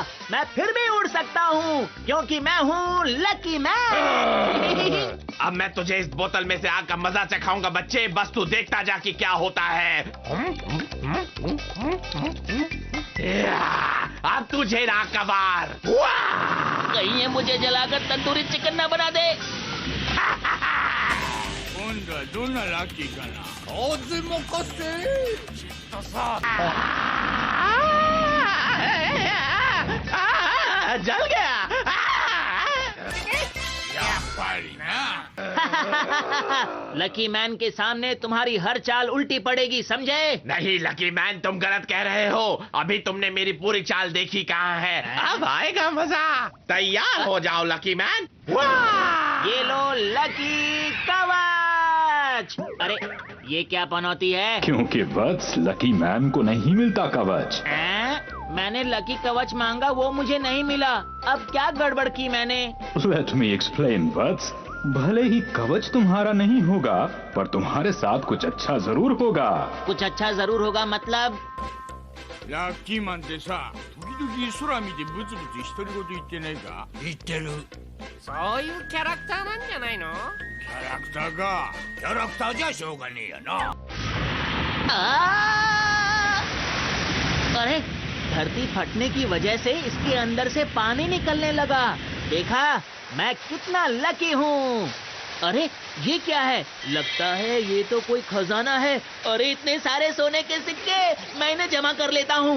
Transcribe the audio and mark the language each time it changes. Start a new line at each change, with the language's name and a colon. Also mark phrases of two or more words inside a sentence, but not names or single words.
Hindi: मैं फिर भी उड़ सकता हूँ, क्योंकि मैं हूँ लकी मैन। अब मैं तुझे इस बोतल में से आग का मजा चखाऊंगा बच्चे, बस तू देखता जा कि क्या होता है। अब तुझे ना कबार। कहीं ये मुझे जलाकर तंदूरी चिकन न बना दे।
Japanese: 今度はどんなラッキーかな。風任せ。きっとさ。
Hindi: जल गया।
Japanese: やっぱりな。
Hindi: लकी मैन के सामने तुम्हारी हर चाल उल्टी पड़ेगी, समझे? नहीं लकी मैन, तुम गलत कह रहे हो। अभी तुमने मेरी पूरी चाल देखी कहाँ है। अब आएगा मजा। तैयार हो जाओ लकी मैन। ये लो लकी कवच। अरे ये क्या पनौती है? क्योंकि वत्स लकी मैन को नहीं मिलता कवच। मैंने लकी कवच मांगा, वो मुझे नहीं मिला। अब क्या गड़बड़ की मैंने?
English: Let me explain,
Hindi: वत्स। भले ही कवच तुम्हारा नहीं होगा, पर तुम्हारे साथ कुछ अच्छा जरूर होगा। कुछ अच्छा जरूर होगा मतलब?
Japanese: ラッキーマンってさ、時々空見てブツブツ独り言言ってないか？言ってる。そういうキャラクターなんじゃないの？キャラクターか。キャラクターじゃしょうがねえやな。
Hindi: अरे धरती फटने की वजह से इसके अंदर से पानी निकलने लगा। देखा, मैं कितना लकी हूँ। अरे ये क्या है? लगता है ये तो कोई खजाना है। अरे इतने सारे सोने के सिक्के, मैं इन्हें जमा कर लेता हूँ।